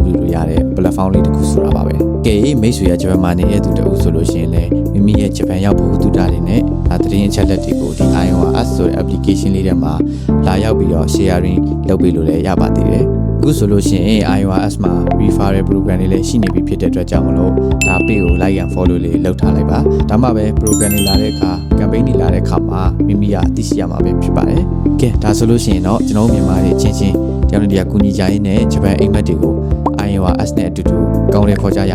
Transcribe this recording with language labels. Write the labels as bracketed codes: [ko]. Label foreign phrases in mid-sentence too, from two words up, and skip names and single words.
[my] ပြုလို့ရတဲ့ platform လေးတစ်ခုဆိုတာပါပဲ။ကဲမိတ်ဆွေရဂျပန်မှာနေတဲ့သူတအုပ်ဆိုလို့ရှိရင်လည်းမိမိရဲ့ဂျပန်ရောက်ဖို့ သူတာတွေနဲ့ဒါသတင်းအချက်လက်တွေကိုဒီ iOS ဆိုတဲ့ application လေးထဲမှာလာရောက်ပြီးတော့ sharing လုပ်ပေးလို့လည်းရပါသေးတယ်။အခုဆိုလို့ရှိရင် iOS မှာ [en] referral program [my] တွေလည်းရှိနေပြီဖြစ်တဲ့အတွက်ကြောင့်မလို့ဒါ page ကို [en] like and follow [my] လေးလုပ်ထားလိုက်ပါ။ဒါမှပဲ program တွေလာတဲ့အခါ campaign တွေလာတဲ့အခါမှာမိမိကသိရှိရမှာပဲဖြစ်ပါတယ်။ကဲဒါဆိုလို့ရှိရင်တော့ကျွန်တော်မြန်မာတွေချင်းချင်းတယောက်နဲ့တယောက်ကူညီကြရင်းနဲ့ဂျပန်အိမ်မက်တွေကို iOS နဲ့အတူတူကောင်းလေးခေါ်ကြရ